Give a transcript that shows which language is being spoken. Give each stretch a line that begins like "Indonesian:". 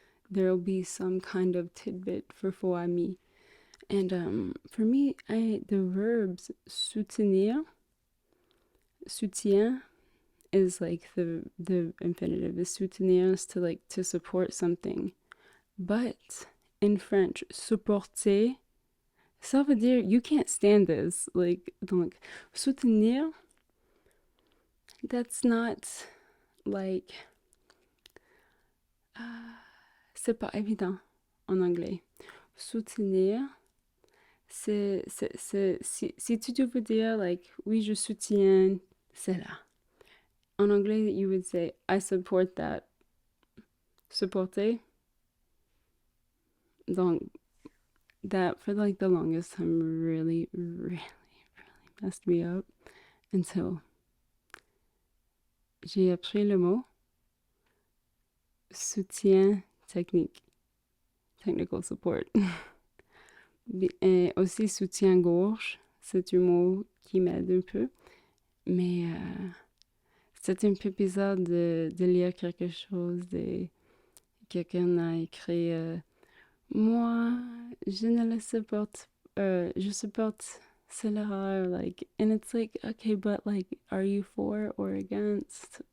English: There'll be some kind of tidbit for faux ami. And for me, the verbs soutenir, soutien is like the infinitive. The soutenir is to like to support something, but in French, supporter,
French: ça veut dire
English: you can't stand this.
French: Like, donc soutenir,
English: that's not like
French: c'est pas évident en anglais. Soutenir, Si tu devais dire, like, oui, je soutiens cela. En anglais,
English: you would say, I support that. Supporter. Donc, that for like the longest time really, really, really messed me up until
French: j'ai appris le mot soutien technique,
English: technical support.
French: Et aussi soutien-gorge, c'est un mot qui m'aide un peu, mais c'est un peu bizarre de lire quelque chose, quelqu'un a écrit moi, je ne le supporte, je supporte cela,
English: like, and it's like, okay, but like, are you for or against?